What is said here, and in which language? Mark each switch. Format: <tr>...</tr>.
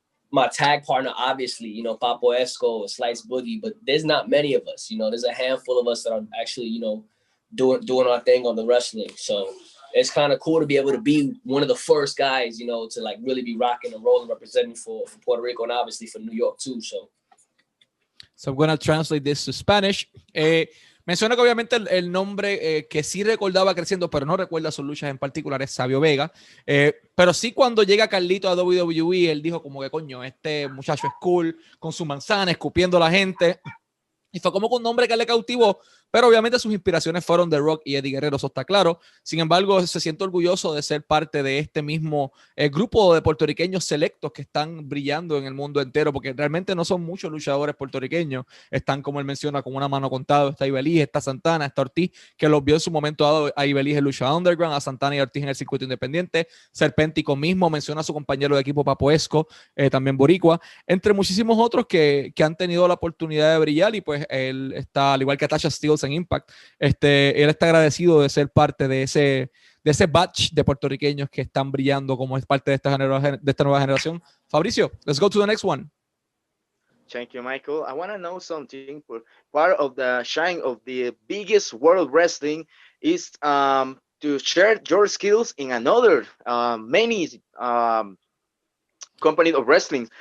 <en>My tag partner, obviously, you know, Papo Esco, Slice Boogie, but there's not many of us, you know, there's a handful of us that are actually, you know, doing our thing on the wrestling. So it's kind of cool to be able to be one of the first guys, you know, to like really be rocking and rolling, representing for Puerto Rico and obviously for New York too. So I'm going to translate this to Spanish.</en> <es>Menciona que obviamente el nombre que sí recordaba creciendo, pero no recuerda sus luchas en particular, es Sabio Vega. Pero sí, cuando llega Carlito a WWE, él dijo como que coño, este muchacho es cool, con su manzana, escupiendo a la gente. Y fue como que un nombre que le cautivó, pero obviamente sus inspiraciones fueron The Rock y Eddie Guerrero, eso está claro. Sin embargo, se siente orgulloso de ser parte de este mismo grupo de puertorriqueños selectos que están brillando en el mundo entero, porque realmente no son muchos luchadores puertorriqueños. Están, como él menciona, con una mano contada. Está Ivelisse, está Santana, está Ortiz, que los vio en su momento dado a Ivelisse en Lucha Underground, a Santana y Ortiz en el circuito independiente. Serpentico mismo menciona a su compañero de equipo Papo Esco, también boricua, entre muchísimos otros que han tenido la oportunidad de brillar. Y pues él está, al igual que Tasha Steelz en Impact, él está agradecido de ser parte de ese batch de puertorriqueños que están brillando como es parte de esta nueva generación.</es> <en>Fabricio, let's go to the next one. Thank you, Michael. I want to know something. Part of the shine of the biggest world wrestling is to share your skills in another many company of wrestling.</en>